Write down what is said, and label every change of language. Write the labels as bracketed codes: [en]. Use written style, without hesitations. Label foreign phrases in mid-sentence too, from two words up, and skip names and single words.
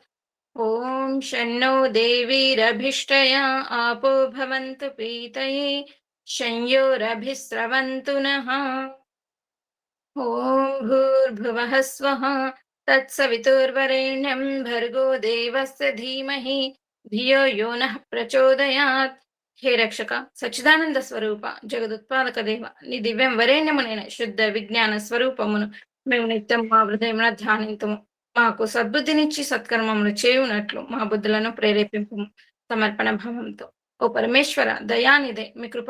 [sa] ॐ शन्नो देवीरभिष्टया आपो भवन्तु पीतये शंयोरभिस्रवन्तु नः ॐ भूर्भुवः स्वः तत्सवितुर्वरेण्यं भर्गो देवस्य धीमहि धियो यो नः प्रचोदयात् [te] హే రక్షక సచ్చిదానంద స్వరూప జగదుత్పాదక దేవ నీ దివ్యం వరేణ్యమునైన శుద్ధ విజ్ఞాన స్వరూపమును మేము నిత్యం మా హృదయమున ధ్యానింతుము మాకు సద్బుద్ధినిచ్చి సత్కర్మములు చేయునట్లు మా బుద్ధులను ప్రేరేపింపు సమర్పణ భావంతో ఓ పరమేశ్వర దయానిదే మీ కృప